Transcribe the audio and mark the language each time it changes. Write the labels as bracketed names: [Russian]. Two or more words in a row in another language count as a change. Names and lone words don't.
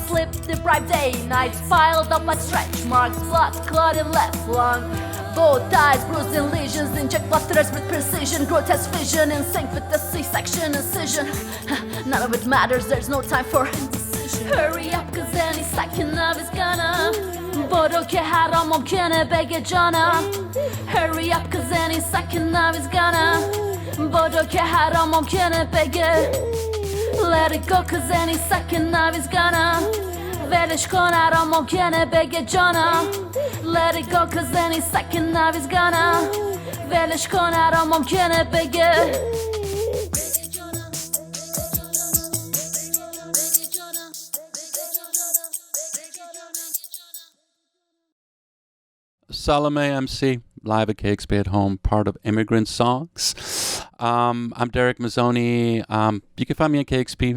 [English] Sleep deprived day nights piled up like stretch marks, blood clot in left lung, both eyes bruised and lesions, inject blood threads with precision, grotesque vision in sync with the C-section incision. None of it matters, there's no time for indecision. Hurry up cause any second of is gonna [Persian] برو که هر آن ممکنه بگه جانا. [English] Hurry up cause any second of is gonna [Persian] برو که هر آن ممکنه بگه. [English] Let it go cause any second of is gonna [Persian] ولش کن هر آن ممکنه بگه جانا. [English] Let it go cause any second of is gonna [Persian] ولش کن هر آن ممکنه بگه. [English] Salome MC, live at KEXP at home, part of Immigrant Songs. I'm Derek Mazzoni. You can find me on KEXP.